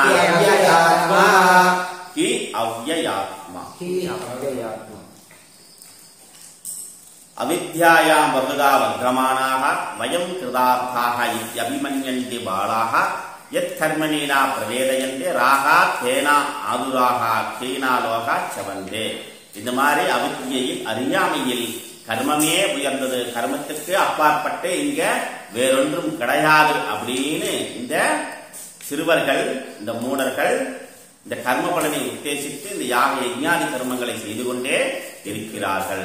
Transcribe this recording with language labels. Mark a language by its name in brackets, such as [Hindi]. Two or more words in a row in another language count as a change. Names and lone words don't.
[Sanskrit] अविद्यायां बहुधा वर्धमानाः वयं कृतार्थाः इत्यभिमन्यन्ते बालाः यत्कर्मणि न प्रवेदयन्ते रागात् तेन आदुराः हीनालोकाः चवन्ते. [Tamil] இந்த மாதிரி அவித்யையில் அறியாமையில் கர்மமே உயர்ந்தது, கர்மத்திற்கு அப்பாற்பட்டு இங்க வேறொன்றும் கிடையாது அப்படின்னு இந்த சிறுவர்கள், இந்த மூடர்கள் இந்த கர்ம பலனை உத்தேசித்து இந்த யாக யஜ்ஞாதி கர்மங்களை செய்து கொண்டே இருக்கிறார்கள்.